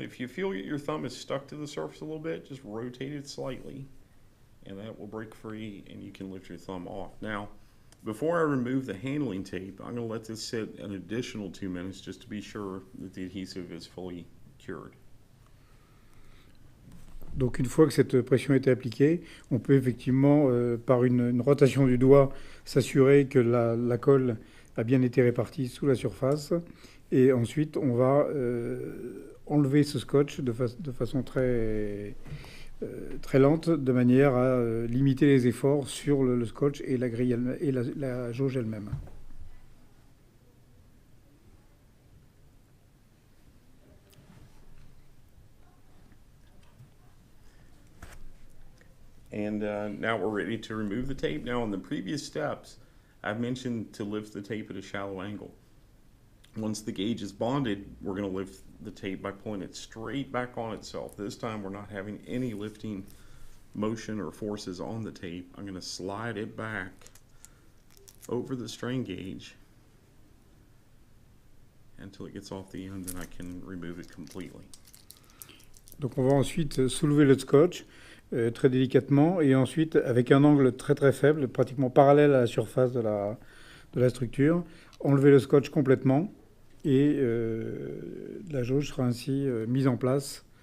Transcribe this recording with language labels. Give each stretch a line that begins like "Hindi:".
English: If you feel your thumb is stuck to the surface a little bit, just rotate it slightly, and that will break free, and you can lift your thumb off. Now, before I remove the handling tape, I'm going to let this sit an additional 2 minutes just to be sure that the adhesive is fully cured.
French: Donc une fois que cette pression a été appliquée, on peut effectivement, par une rotation du doigt, s'assurer que la colle a bien été répartie sous la surface. Et ensuite, on va enlever ce scotch de façon très lente, de manière à limiter les efforts sur le scotch et la grille et la jauge elle-même.
English: And now we're ready to remove the tape. Now in the previous steps, I've mentioned to lift the tape at a shallow angle. Once the gauge is bonded, we're going to lift the tape by pulling it straight back on itself. This time we're not having any lifting motion or forces on the tape. I'm going to slide it back over the strain gauge until it gets off the end, and I can remove it completely.
French: Donc on va ensuite soulever le scotch très délicatement et ensuite avec un angle très faible, pratiquement parallèle à la surface de la structure, enlever le scotch complètement et la jauge sera ainsi mise en place.